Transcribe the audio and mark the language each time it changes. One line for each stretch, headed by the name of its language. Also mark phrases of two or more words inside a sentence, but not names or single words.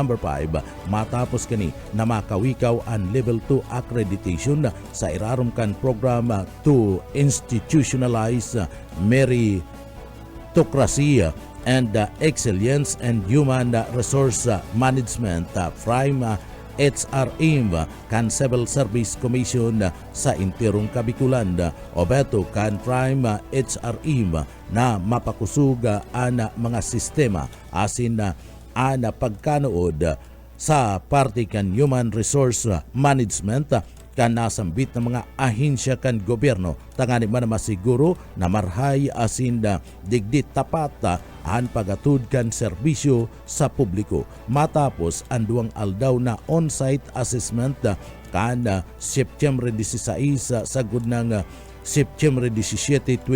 English: 5
Bikol: matapos kani na makawikaw ang
English: Level 2 accreditation
Bikol: sa irarumkan
English: program to institutionalize meritocracy and excellence and human resource management
Bikol: Prime HRM kan Civil Service Commission sa Intirong Kabikulan o beto kan Prime HRM na mapakusuga ana mga sistema asin na ana pagkanood sa parte kan
English: human resource management
Bikol: kan nasambit ng mga ahensya kan gobyerno tangani man masiguro na marhay asin na digdit tapat ang pagatud kan serbisyo sa publiko matapos ang duwang aldaw na
English: on-site assessment
Bikol: kan September 16 sa gudnang September 17,